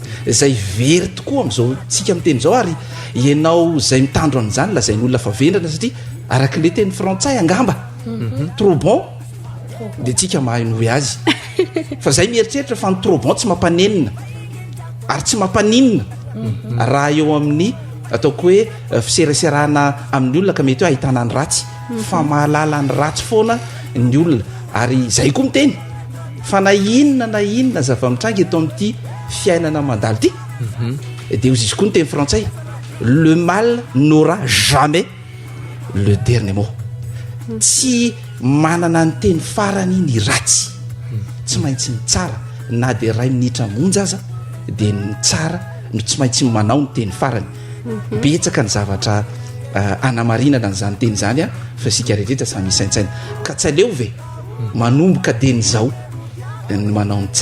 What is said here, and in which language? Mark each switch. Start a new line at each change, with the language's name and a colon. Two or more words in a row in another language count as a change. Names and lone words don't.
Malagasy: zay very tokoa am'izao tsika miteny zao ary ianao zay mitandro an'izany lazay ny olona fa vendrana satria araka le teny frantsay angamba
French: trop bon
Malagasy: de tsika mahay ny hoe azy fa zay mieritreritra fa ny
French: trop bon
Malagasy: tsy mampanenina ary tsy mampanina raha eo amin'ny ataoko hoe fisereserana amin'ny olona ka mety hoe ahitana ny ratsy fa mahalala ny ratsy foana ny olona ary zay koa miteny fa na inona zava-mitranga eto amin'ity fiainana mandalo ty de ozy izy koa ny teny frantsay
French: le mal n'aura jamais le dernier mot
Malagasy: tsy manana ny teny farany ny ratsy tsy maintsy ny tsara na de ray minitra monja aza de ny tsara no tsy maintsy manao ny teny farany betsaka ny zavatra anamarinana n'izany teny zany a fa sika rehetrrehetra samy misaintsaina ka tsy aleo ve manomboka deny zao ny manao ny